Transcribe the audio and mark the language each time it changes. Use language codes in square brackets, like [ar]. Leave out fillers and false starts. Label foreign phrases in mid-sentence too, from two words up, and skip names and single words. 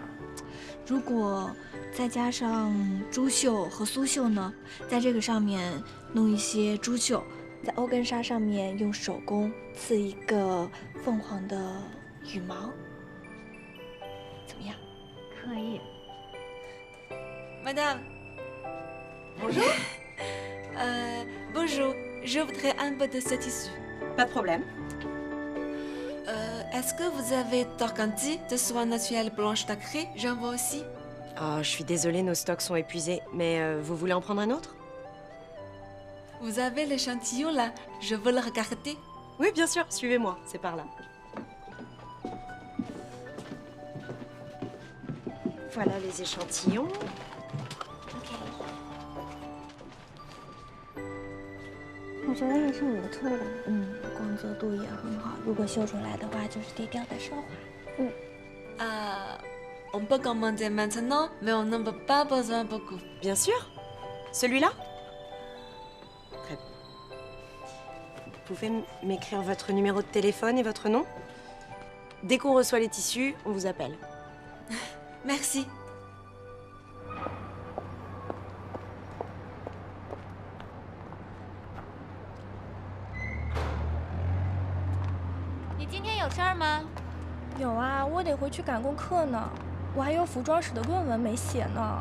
[zh] 如果再加上珠绣和苏绣呢，在这个上面弄一些珠绣，在欧根纱上面用手工刺一个凤凰的羽毛，怎么样？可以。 [fr] Madame. Bonjour. Bonjour. Je voudrais un peu de ce tissu. Pas de problème. Est-ce que vous avez d'organdie de soie naturelle blanche nacrée? J'en veux aussi. Oh, je suis désolée, nos stocks sont épuisés. Mais vous voulez en prendre un autre? Vous avez l'échantillon là. Je veux le regarder. Oui, bien sûr. Suivez-moi. C'est par là. Voilà les échantillons. [zh] 我觉得还是很不错的。光泽度也很好，如果绣出来的话，就是低调的奢华。 [fr] On peut commander maintenant, mais on n'en a pas besoin beaucoup. Bien sûr. Celui-là? Très bien. Vous pouvez m'écrire votre numéro de téléphone et votre nom? Dès qu'on reçoit les tissus, on vous appelle. Merci. [zh] 你今天有事儿吗？有啊，我得回去赶功课呢，我还有服装史的论文没写呢。